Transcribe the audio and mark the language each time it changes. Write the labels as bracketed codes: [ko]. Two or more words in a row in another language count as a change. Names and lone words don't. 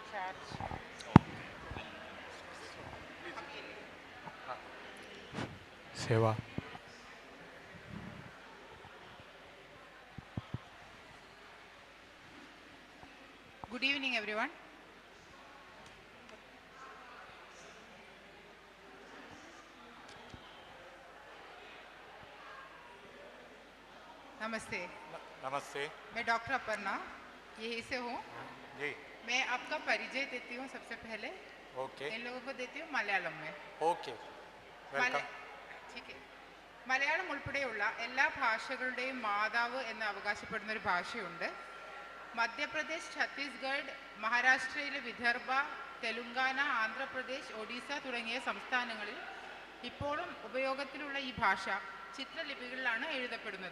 [hi] सेवा। [en] Good evening, everyone. [hi] नमस्ते। नमस्ते। मैं डॉक्टर अपर्णा यहीं से हूँ जी। मैं आपका परिचय देती हूँ सबसे पहले। ओके। इन लोगों को देती हूँ मलयालम में। [en] Okay welcome. [hi] ठीक है। [ml] മലയാളം ഉൾപ്പെടെയുള്ള എല്ലാ ഭാഷകളുടെയും മാതാവ് എന്ന് അവകാശപ്പെടുന്ന ഒരു ഭാഷയുണ്ട്. മധ്യപ്രദേശ്, ഛത്തീസ്ഗഡ്, മഹാരാഷ്ട്രയിലെ വിദർഭ, തെലുങ്കാന, ആന്ധ്രാപ്രദേശ്, ഒഡീസ തുടങ്ങിയ സംസ്ഥാനങ്ങളിൽ ഇപ്പോഴും ഉപയോഗത്തിലുള്ള ഈ ഭാഷ ചിത്രലിപികളിലാണ് എഴുതപ്പെടുന്നത്.